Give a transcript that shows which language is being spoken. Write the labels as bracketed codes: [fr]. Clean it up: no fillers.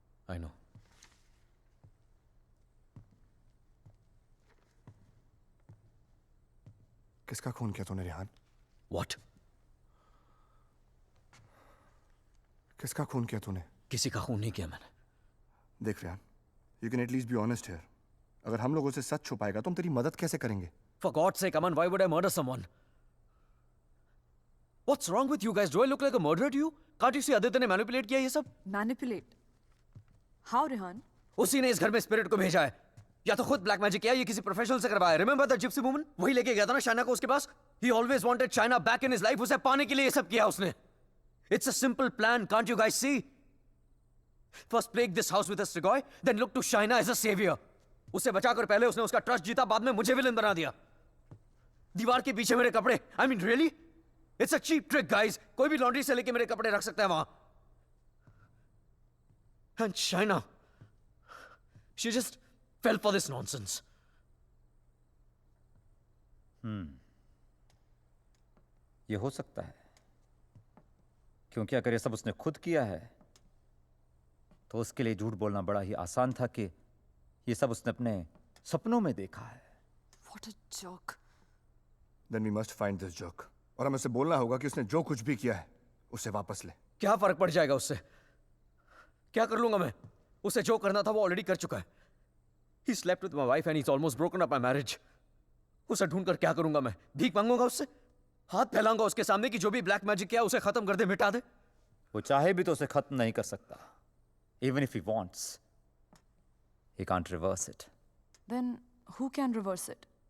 [en] I know. [hi] किसका खून किया तूने रेहान? [en] What? [hi] किसका खून किया तूने? किसी का खून नहीं किया मैंने. देख [en] Rehan, you can at least be honest here. [hi] अगर हम लोगों से सच छुपाएगा तो हम तेरी मदद कैसे करेंगे? [en] For God's sake, Aman, why would I murder someone? What's wrong with you guys? Do I look like a murderer to you? Can't you see [hi] Aditya ने manipulate किया ये सब? [en] Manipulate? How, Rehan? [hi] उसी ने इस घर में स्पिरिट को भेजा है. या तो खुद ब्लैक मैजिक किया, ये किसी प्रोफेशनल से करवाया. [en] Remember that gypsy woman? [hi] वही लेके गया था ना शाइना को उसके पास. [en] He always wanted Shaina back in his life. [hi] उसे पाने के लिए ये सब किया उसने. [en] It's a simple plan, can't you guys see? First plague this house with a Strigoi, then look to Shaina as a savior. [hi] उसे बचाकर पहले उसने उसका ट्रस्ट जीता, बाद में मुझे विलन बना दिया. दीवार के पीछे मेरे कपड़े. [en] I mean, really? It's a cheap trick, guys. [hi] कोई भी लॉन्ड्री से लेके मेरे कपड़े रख सकता है वहां. [en] And Shaina, she just fell for this nonsense. [hi] ये हो सकता है, क्योंकि अगर ये सब उसने खुद किया है तो उसके लिए झूठ बोलना बड़ा ही आसान था कि ये सब उसने अपने सपनों में देखा है. [en] What a joke. Then we must find this jerk. [hi] और हमें उसे बोलना होगा कि उसने जो कुछ भी किया है उसे वापस ले. क्या फर्क पड़ जाएगा उससे? क्या कर लूंगा मैं? उसे जो करना था वो ऑलरेडी कर चुका है. [en] He slept with my wife and he's almost broken up my marriage. [hi] उसे ढूंढकर क्या करूंगा मैं? भीख मांगूंगा उससे? हाथ फैलाऊंगा उसके सामने कि जो भी ब्लैक मैजिक किया उसे खत्म कर दे, मिटा दे? वो चाहे भी तो उसे खत्म नहीं कर सकता. [en] Even if he wants, he can't reverse it. Then who can reverse it?